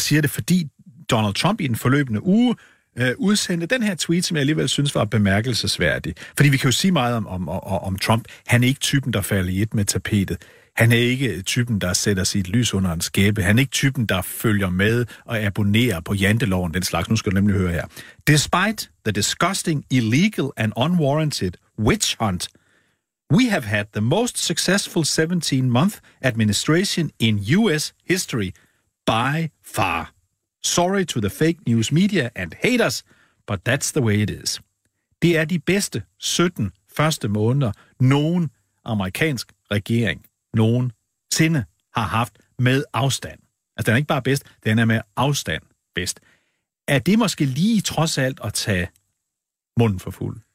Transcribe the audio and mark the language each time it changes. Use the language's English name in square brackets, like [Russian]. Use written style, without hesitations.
[Danish] Jeg siger det, fordi Donald Trump i den forløbende uge udsendte den her tweet, som jeg alligevel synes var bemærkelsesværdig. Fordi vi kan jo sige meget om Trump. Han er ikke typen, der falder i et med tapetet. Han er ikke typen, der sætter sit lys under en skæbe. Han er ikke typen, der følger med og abonnerer på janteloven, den slags. Nu skal du nemlig høre her. [English] Despite the disgusting, illegal and unwarranted witch hunt We have had the most successful 17-month administration in U.S. history, by far. Sorry to the fake news media and haters, but that's the way it is. [Danish] Det er de bedste 17 første måneder, nogen amerikansk regering nogensinde har haft med afstand. Altså, den er ikke bare bedst, den er med afstand bedst. Er det måske lige trods alt at tage munden for fuld?